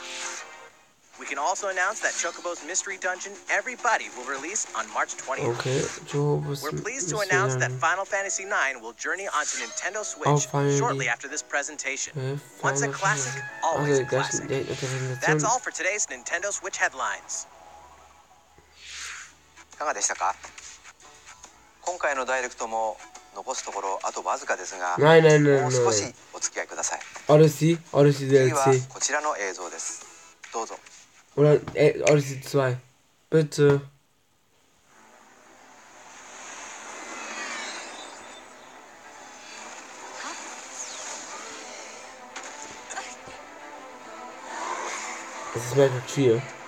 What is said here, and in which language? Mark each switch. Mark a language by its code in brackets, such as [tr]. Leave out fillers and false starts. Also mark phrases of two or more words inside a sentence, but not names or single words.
[en] We can also announce that Chocobo's Mystery Dungeon Everybody will release on March 20th. We're pleased to announce that Final Fantasy IX will journey onto Nintendo Switch shortly after this presentation. Once a classic, always a classic. That's all for today's Nintendo Switch headlines. [ja] いかがでしたか？今回のダイレクトも残すところあとわずかですが、もう少しお付き合いください。次はこちらの映像です。どうぞ。 [de] Oder Odyssey 2. Bitte. Das ist Metroid 4.